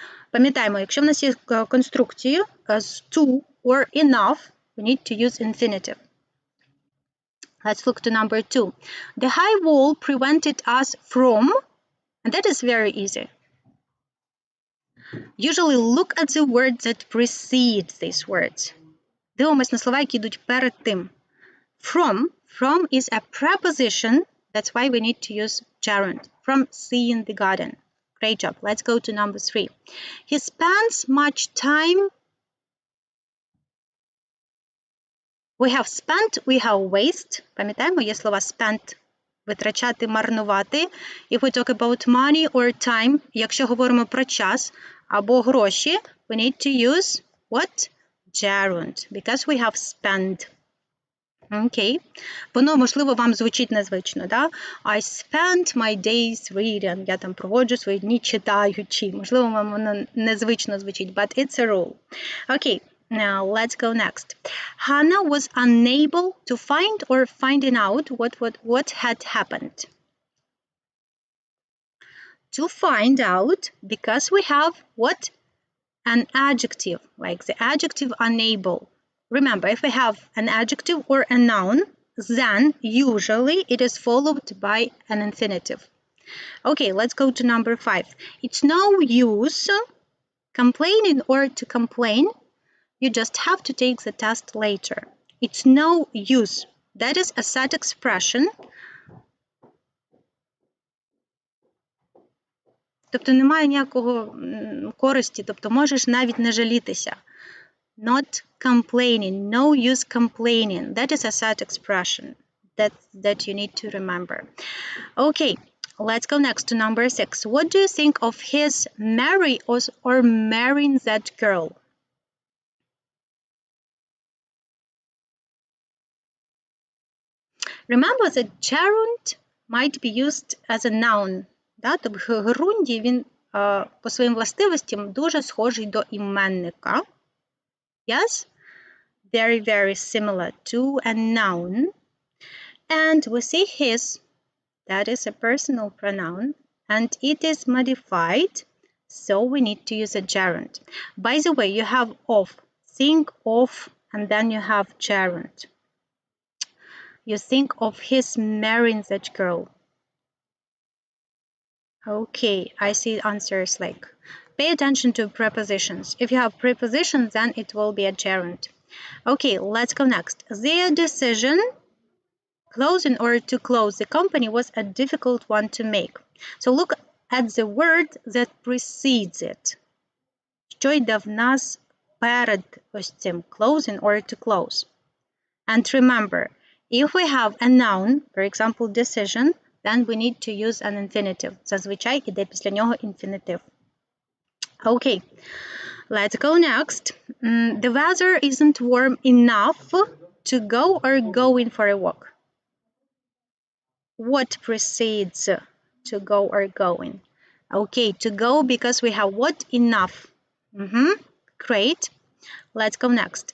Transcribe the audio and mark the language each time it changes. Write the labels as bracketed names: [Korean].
[Ukrainian] Пам'ятаємо, якщо в нас є конструкції з [English] to or enough, we need to use infinitive. Let's look to number 2. The high wall prevented us from, and that is very easy. Usually look at the words that precede these words. [Ukrainian] Дивимось на слова, які йдуть перед тим. [English] From is a preposition. That's why we need to use gerund. From seeing the garden. Great job. Let's go to number 3. He spends much time. We have spent, we have waste. [Ukrainian] Пам'ятаємо, є слова spent, витрачати, марнувати. [English] If we talk about money or time, [Ukrainian] якщо говоримо про час або гроші, [English] we need to use what? Gerund, because we have spent. [Ukrainian] Окей. Воно, можливо, вам звучить незвично, да? [English] I spent my days reading. [Ukrainian] Я там проводжу свої дні читаючи. Можливо, вам воно незвично звучить, [English] but it's a rule. Okay, now let's go next. Hannah was unable to find or finding out what had happened. To find out, because we have what? An adjective, like the adjective unable. Remember, if we have an adjective or a noun, then usually it is followed by an infinitive. Okay, let's go to number 5. It's no use complaining or to complain. You just have to take the test later. It's no use. That is a set expression. [Ukrainian] Тобто немає ніякого користі, тобто можеш навіть не жалітися. [English] Not complaining, no use complaining. That is a set expression that you need to remember. Okay, let's go next to number 6. What do you think of his marry or marrying that girl? Remember that gerund might be used as a noun. [Ukrainian] Да? Тобто в герунді він по своїм властивостям дуже схожий до іменника. [English] Yes? Very, very similar to a noun. And we see his, that is a personal pronoun, and it is modified, so we need to use a gerund. By the way, you have of, think of, and then you have gerund. You think of his marrying that girl. Okay, I see answers like, pay attention to prepositions. If you have prepositions, then it will be a gerund. Okay, let's go next. Their decision, closing or to close the company, was a difficult one to make. So look at the word that precedes it. [Ukrainian] Що йде в нас перед ось цим [English] closing or to close. And remember, if we have a noun, for example, decision, then we need to use an infinitive. [Ukrainian] Зазвичай іде після нього infinitive. [English] Okay, let's go next. The weather isn't warm enough to go or going for a walk. What precedes to go or going? Okay, to go because we have what? Enough. Great. Let's go next.